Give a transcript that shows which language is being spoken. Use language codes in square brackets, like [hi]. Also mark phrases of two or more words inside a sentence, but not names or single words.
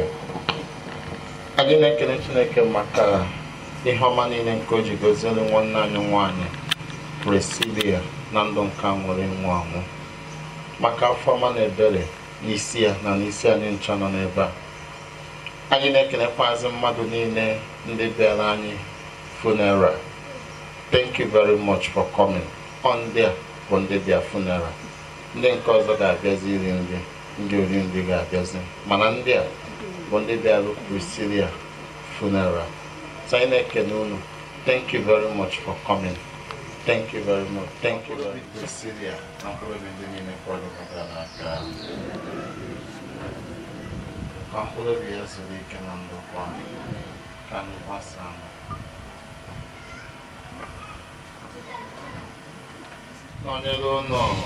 [ig] Anyị na-ekele Chineke maka ihe ọma niile nke o ji goziere nwanne anyị nwanyị Priscilia na ndụ nke a nwere ịnwụ anwụ, maka afọ ọma na ebere n'isi ya na n'isi anyị ncha nọ n'ebe a. Anyị na-ekelekwazi mmadụ niile ndị bịara anyị funeral. [en] Thank you very much for coming. [ig] Ndị a bụ ndị bịa funeral. Ndị nke ọzọ ga-abịazi iri nri, ndị ori nri ga-abịazi, mana ndị a bụ ndị bịara Priscilia funeral. So anyị na-ekele unu. [en] Thank you very much for coming. Thank you very much. Thank you very much. [ig] Priscilia na mkpụrụ obi ndị niile kwadokọtara n'aka. Ka mkpụrụ obi ya zuru ike na ndokwa, ka anyị gbasaa. Nọnyere unu.